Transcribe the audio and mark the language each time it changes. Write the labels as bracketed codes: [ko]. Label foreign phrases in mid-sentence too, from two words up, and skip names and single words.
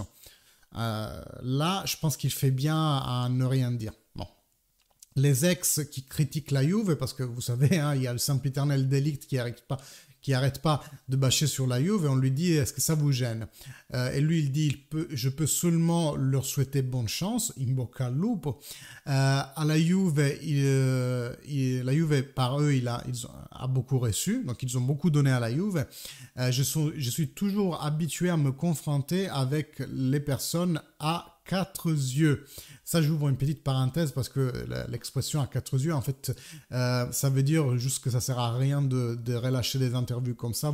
[fr] Là, je pense qu'il fait bien à ne rien dire. Bon. Les ex qui critiquent la Juve, parce que vous savez, hein, il y a le sempiternel Delict qui arrête pas de bâcher sur la Juve, et on lui dit, est-ce que ça vous gêne? Et lui, il dit, je peux seulement leur souhaiter bonne chance, [it] in bocca al lupo. [fr] À la Juve, la Juve, par eux, ils ont beaucoup reçu, donc ils ont beaucoup donné à la Juve. Je suis toujours habitué à me confronter avec les personnes à 4 yeux. Ça, j'ouvre une petite parenthèse parce que l'expression à 4 yeux, en fait, ça veut dire juste que ça sert à rien de relâcher des interviews comme ça.